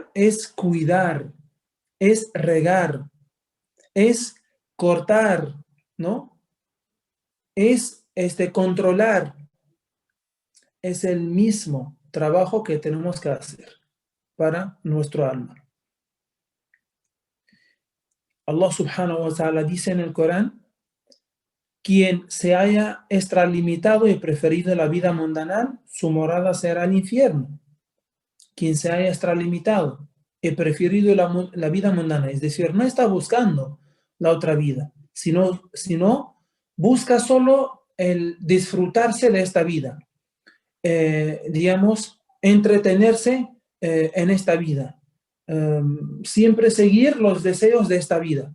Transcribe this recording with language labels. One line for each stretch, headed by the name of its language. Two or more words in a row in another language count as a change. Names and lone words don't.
Spanish: Es cuidar, es regar, es cortar, ¿no? Es controlar. Es el mismo trabajo que tenemos que hacer para nuestro alma.
Arabic: الله سبحانه وتعالى
Spanish: dice en el Corán: quien se haya extralimitado y preferido la vida mundanal, su morada será el infierno. Quien se haya extralimitado y preferido la vida mundana, es decir, no está buscando la otra vida, sino busca solo el disfrutarse de esta vida, entretenerse en esta vida, siempre seguir los deseos de esta vida.